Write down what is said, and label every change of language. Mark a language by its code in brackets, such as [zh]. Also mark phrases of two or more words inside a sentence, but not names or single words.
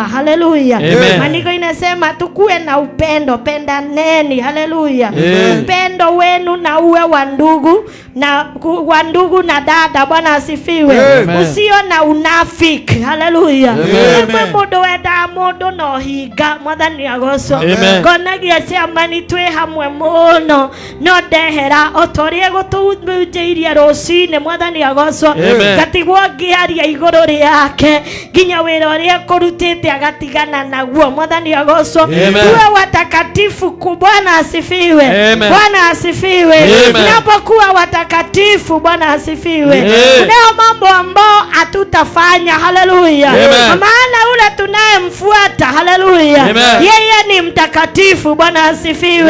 [sw] Haleluya. Maandiko inasema tukuwe na upendo, pendaneni. Haleluya. Upendo wenu na uwe wa ndugu na dada. Bwana asifiwe. Usio na unafiki. Haleluya. [ki] Modo weda modo no higa mwathani agocwo. Konagia ciamani twi hamwe muno no ndehera otorie gutujeirie rucine mwathani agocwo. Gatigwo ngiaria iguru riake nginya wira uria kurutite agatigana naguo mwathani agocwo. [sw] Tuwe watakatifu. Bwana asifiwe. Bwana asifiwe. Tunapokuwa watakatifu. Bwana asifiwe. Kuna mambo ambao hatutafanya. Haleluya. Maana ule tunayemfuata. Haleluya. Yeye ni mtakatifu. Bwana asifiwe.